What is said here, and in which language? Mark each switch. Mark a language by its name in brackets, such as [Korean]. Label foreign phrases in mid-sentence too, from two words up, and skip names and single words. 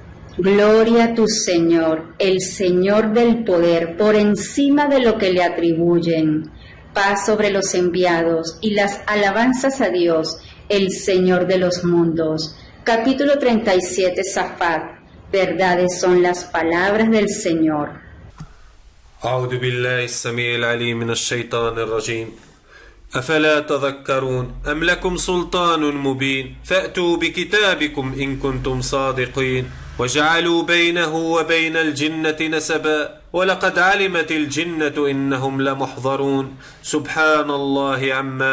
[Spanish] Gloria a tu Señor, el Señor del poder, por encima de lo que le atribuyen. Paz sobre los enviados y las alabanzas a Dios, el Señor de los mundos. Capítulo 37, Safat. Verdades son las palabras del Señor. [Arabic] أعوذ بالله السميع العليم من الشيطان الرجيم أفلا تذكرون أم لكم سلطان مبين فأتوا بكتابكم إن كنتم صادقين وجعلوا بينه وبين الجنة نسبا ولقد علمت الجنة إنهم لمحضرون سبحان الله عما